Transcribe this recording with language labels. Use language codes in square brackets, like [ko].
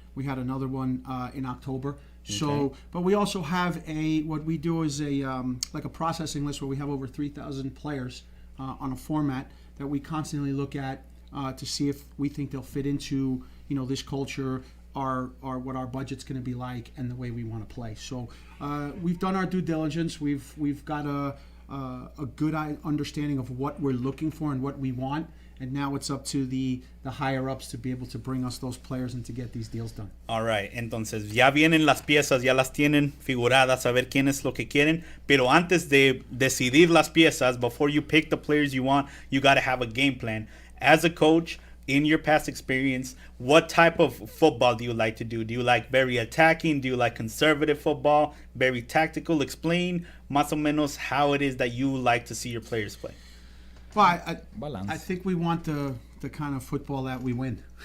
[en] We had another one in October. So, but we also have what we do is like a processing list where we have over 3,000 players on a format that we constantly look at to see if we think they'll fit into this culture, what our budget's going to be like, and the way we want to play. So we've done our due diligence. We've got a good understanding of what we're looking for and what we want, and now it's up to the higher ups to be able to bring us those players and to get these deals done. [es] All right, entonces ya vienen las piezas, ya las tienen figuradas, a ver quién es lo que quieren, pero antes de decidir las piezas, [en] before you pick the players you want, you got to have a game plan. As a coach, in your past experience, what type of football do you like to do? Do you like very attacking? Do you like conservative football? Very tactical? Explain [es] más o menos [en] how it is that you like to see your players play. Well, I think we want the kind of football that we win.